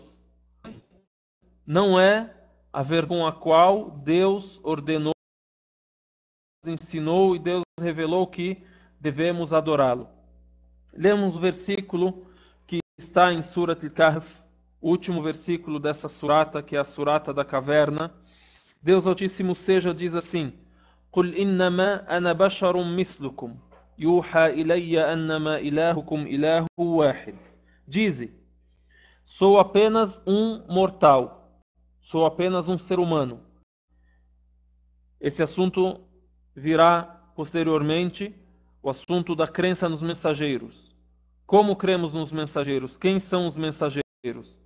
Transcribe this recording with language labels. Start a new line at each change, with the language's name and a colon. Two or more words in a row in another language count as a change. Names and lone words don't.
Portuguese: Não é a verdade com a qual Deus ordenou, ensinou e Deus revelou que devemos adorá-lo. Lemos o versículo que está em Surat Al-Kahf, o último versículo dessa surata, que é a surata da caverna. Deus Altíssimo seja diz assim:
Arabic: قُلْ إِنَّمَا أَنَا بَشَرٌ مِثْلُكُمْ يُوحَى إِلَيَّ أَنَّمَا إِلَهُكُمْ إِلَهٌ وَاحِدٌ.
Portuguese: Dize, sou apenas um mortal, sou apenas um ser humano. Esse assunto virá posteriormente, o assunto da crença nos mensageiros. Como cremos nos mensageiros? Quem são os mensageiros?